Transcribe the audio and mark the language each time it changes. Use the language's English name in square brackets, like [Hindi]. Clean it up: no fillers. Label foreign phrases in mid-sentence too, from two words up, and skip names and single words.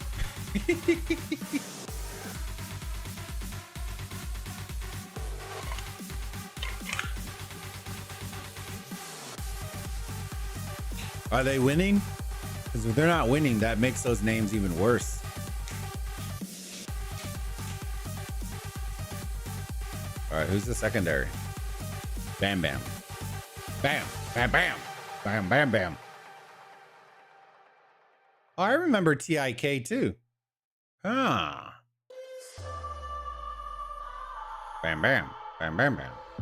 [English] Are they winning? Because if they're not winning, that makes those names even worse. All right, who's the secondary? Bam, bam. Bam, bam, bam. Bam, bam, bam. Oh, I remember THICC too. Huh. Bam, bam. Bam, bam, bam.